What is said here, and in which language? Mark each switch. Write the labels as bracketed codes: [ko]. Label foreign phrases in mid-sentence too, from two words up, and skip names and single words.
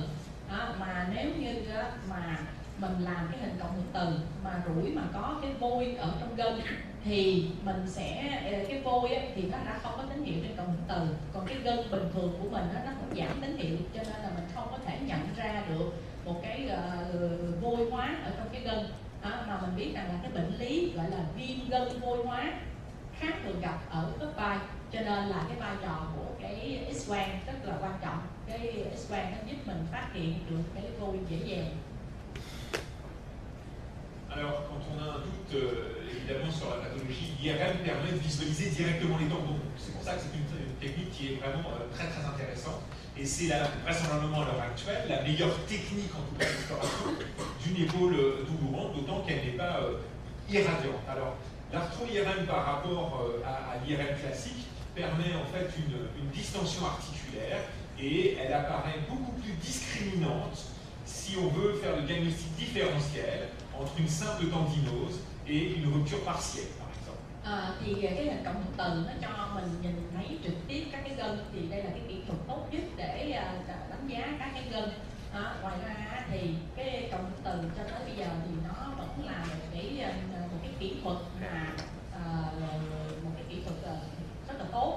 [vi] Mà nếu như mà mình làm cái hình cộng hưởng từ mà rủi mà có cái vôi ở trong gân thì mình sẽ cái vôi á, thì nó đã không có tín hiệu trên cộng hưởng từ, còn cái gân bình thường của mình nó cũng giảm tín hiệu, cho nên là mình không có thể nhận ra được một cái vôi hóa ở trong cái gân. Mà mình biết rằng là cái bệnh lý gọi là viêm gân vôi hóa khá thường gặp ở khớp vai, cho nên là cái vai trò của cái X-quang rất là quan trọng. Cái X-quang nó giúp mình phát hiện được cái vôi dễ dàng. [fr] Alors, quand on a un doute, évidemment, sur la pathologie, l'IRM permet de visualiser directement les tendons. C'est pour ça que c'est une technique qui est vraiment très très intéressante. Et c'est vraisemblablement à l'heure actuelle la meilleure technique, en tout cas d'exploration, d'une épaule doulourante, d'autant qu'elle n'est pas irradiante. Alors, l'arthro-IRM par rapport à l'IRM classique permet en fait une distension articulaire et elle apparaît beaucoup plus discriminante si on veut faire le diagnostic différentiel entre une simple tendinose et une rupture partielle, par exemple. [vi] Thì cái hình cộng hưởng từ nó cho mình nhìn thấy trực tiếp các cái gân, thì đây là cái kỹ thuật tốt nhất để đánh giá các cái gân. Ngoài ra thì cái cộng hưởng từ cho tới bây giờ thì nó vẫn là một cái kỹ thuật mà một cái kỹ thuật rất là tốt.